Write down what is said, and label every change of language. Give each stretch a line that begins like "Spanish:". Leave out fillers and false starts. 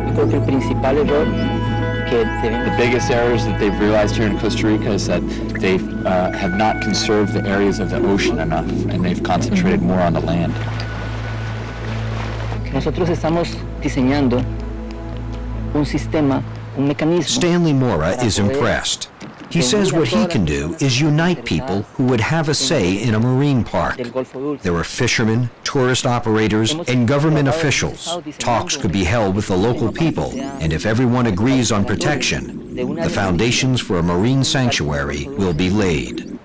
English: The biggest errors that they've realized here in Costa Rica is that they have not conserved the areas of the ocean enough, and they've concentrated more on the land.
Spanish: Nosotros estamos diseñando un sistema, un mecanismo.
English: Stanley Mora is impressed. He says what he can do is unite people who would have a say in a marine park. There are fishermen, tourist operators, and government officials. Talks could be held with the local people, and if everyone agrees on protection, the foundations for a marine sanctuary will be laid.